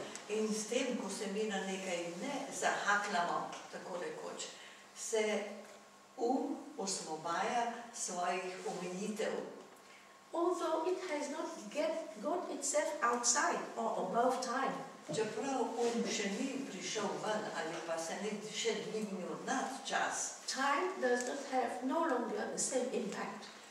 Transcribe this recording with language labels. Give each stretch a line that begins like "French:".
Slovenian: In s tem, ko se mi na nekaj ne zahakljamo, tako rekoč, se osvobaja svojih omejitev.
English: Although it has not got itself outside or above time.
Slovenian: Čeprav še ni prišel ven ali pa se ni še dvignil nad čas.
English: Time does not have no longer the same impact.